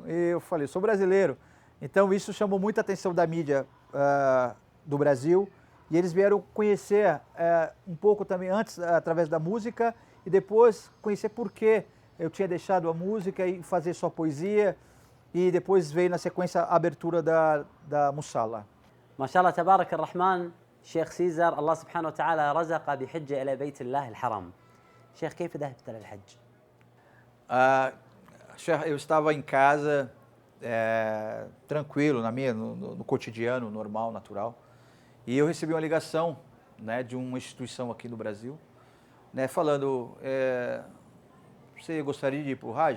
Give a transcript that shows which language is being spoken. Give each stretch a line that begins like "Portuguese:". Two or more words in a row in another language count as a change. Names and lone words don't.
Portuguese: E eu falei, sou brasileiro. Então isso chamou muita atenção da mídia do Brasil, e eles vieram conhecer um pouco também antes através da música, e depois conhecer por que eu tinha deixado a música e fazer só poesia, e depois veio na sequência a abertura da Musala.
Arabic: ما شاء الله تبارك الرحمن. شيخ سيزر الله سبحانه وتعالى رزق بحجة إلى بيت الله الحرام. شيخ كيف ذهبت إلى الحج؟
Portuguese: Eu estava em casa, tranquilo, no cotidiano, normal, natural, e eu recebi uma ligação, né, de uma instituição aqui no Brasil, né, falando, você gostaria de ir para o Hajj?